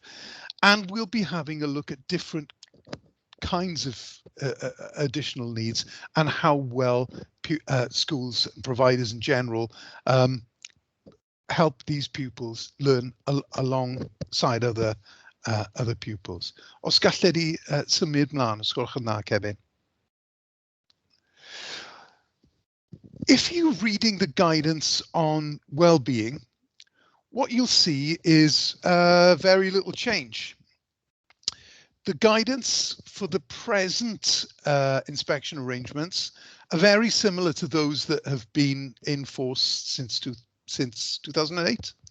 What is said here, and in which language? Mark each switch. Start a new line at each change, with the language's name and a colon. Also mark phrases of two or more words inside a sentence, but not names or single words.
English: And we'll be having a look at different kinds of additional needs and how well schools and providers in general help these pupils learn alongside other pupils.
Welsh: Os gallai di symud mlaen, os gwelwch yn dda, Kevin.
English: If you're reading the guidance on well-being, what you'll see is very little change. The guidance for the present inspection arrangements are very similar to those that have been in force since 2008.